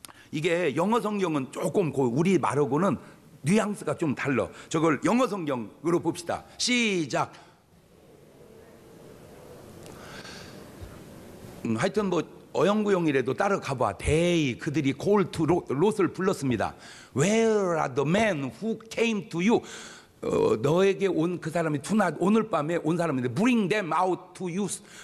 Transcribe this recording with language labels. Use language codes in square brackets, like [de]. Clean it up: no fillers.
[ko] 이게 영어 성경은 조금 우리 말하고는 뉘앙스가 좀 달라. 저걸 영어 성경으로 봅시다. 시작. 하여튼 뭐 어영부영이라도 따라가봐. They, 그들이 [en] call to [ko] 롯을 불렀습니다. [en] Where are the men who came to you? [ko] 너에게 온 그 사람이 오늘 밤에 온 사람인데 [en] Bring them out to us.